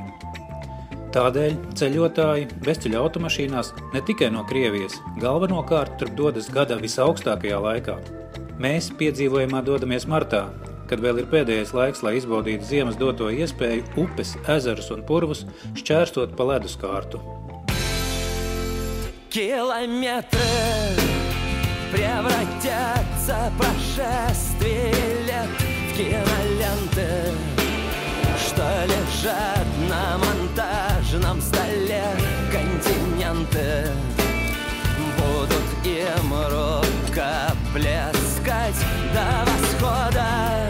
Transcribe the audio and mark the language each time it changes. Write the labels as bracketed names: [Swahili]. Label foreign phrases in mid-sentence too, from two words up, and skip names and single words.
[Latvian] Tādēļ ceļotāji bezceļa automašīnās ne tikai no Krievijas, galvenokārt turp dodas gada visaugstākajā laikā. Mēs piedzīvojumā dodamies martā, kad vēl ir pēdējais laiks, lai izbaudītu ziemas doto iespēju upes, ezerus un purvus šķērstot pa leduskārtu. [Russian] Километры превратятся прошествие лет в киноленты, что лежат на монтажном столе. Континенты будут им рукоплескать до восхода.